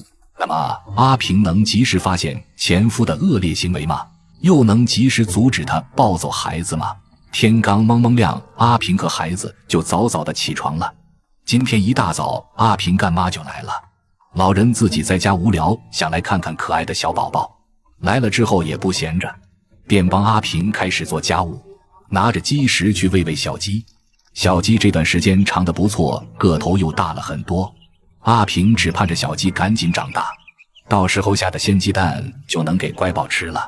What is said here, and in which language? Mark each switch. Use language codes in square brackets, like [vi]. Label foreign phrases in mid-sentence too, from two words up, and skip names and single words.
[zh] 那麼阿平能及時發現前夫的惡劣行為嗎？又能及時阻止他抱走孩子嗎？天剛蒙蒙亮，阿平和孩子就早早的起床了。今天一大早，阿平乾媽就來了。老人自己在家無聊，想來看看可愛的小寶寶。來了之後也不閒着，便幫阿平開始做家務，拿着雞食去餵餵小雞。小雞這段時間長得不錯，個頭又大了很多。阿平只盼着小雞趕緊長大，到時候下的鮮雞蛋就能給乖寶吃了。